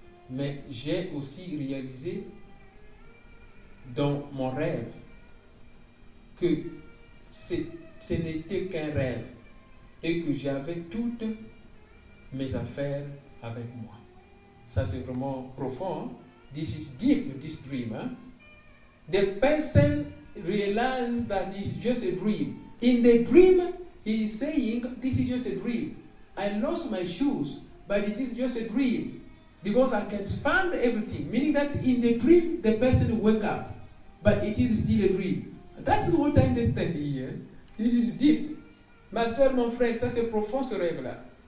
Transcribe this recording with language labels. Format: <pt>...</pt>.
<fr>Mais j'ai aussi réalisé dans mon rêve que ce n'était qu'un rêve et que j'avais toutes mes affaires avec moi. Ça, c'est vraiment profond. Hein?</fr> <en>This is deep, this dream. Hein? The person realized that it's just a dream. In the dream, he is saying, this is just a dream. I lost my shoes, but it is just a dream. Because I can find everything. Meaning that in the dream, the person will wake up. But it is still a dream. That's what I understand here. This is deep.</en> <fr>Ma soeur, mon frère, ça c'est profond ce rêve-là.</fr>